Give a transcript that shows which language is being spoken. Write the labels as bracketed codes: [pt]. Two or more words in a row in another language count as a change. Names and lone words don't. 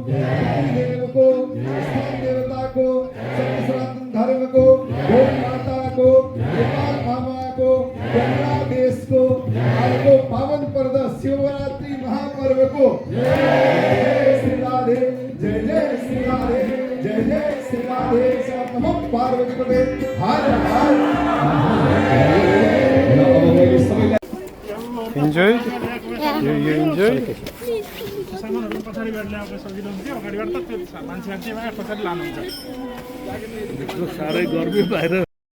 [ne] देवको स्थान देवताको सत्य सनातन धर्मको गौ माताको नेपाल आमाको बङ्गलादेशको आजको पावन पर्व शिवरात्रि महापर्वको जय श्री राधे जय जय श्री राधे जय जय श्री राधे नमः पार्वती पते हर हर Enjoy? [en] You enjoy? [ne] सामानहरु पछाडी बाट ल्याएको सजिलो हुन्थ्यो अगाडिबाट त त्यो मान्छेहरु चाहिँ पछाडी लानुहुन्छ साह्रै गर्मी बाहिर